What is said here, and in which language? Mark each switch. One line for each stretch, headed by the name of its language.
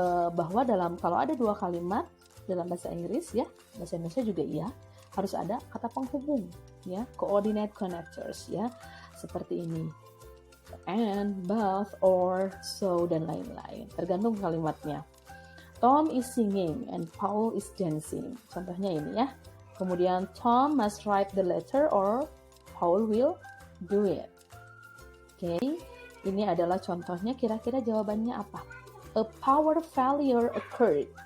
Indonesian: Bahwa kalau ada dua kalimat dalam bahasa Inggris ya, bahasa Indonesia juga iya, harus ada kata penghubung ya, coordinate connectors ya. Seperti ini.
English: And, both, or, so
Indonesian: dan lain-lain. Tergantung kalimatnya.
English: Tom is singing and Paul is dancing.
Indonesian: Contohnya ini ya.
English: Kemudian Tom must write the letter or Paul will do it.
Indonesian: Oke, ini adalah contohnya. Kira-kira jawabannya apa?
English: A power failure occurred.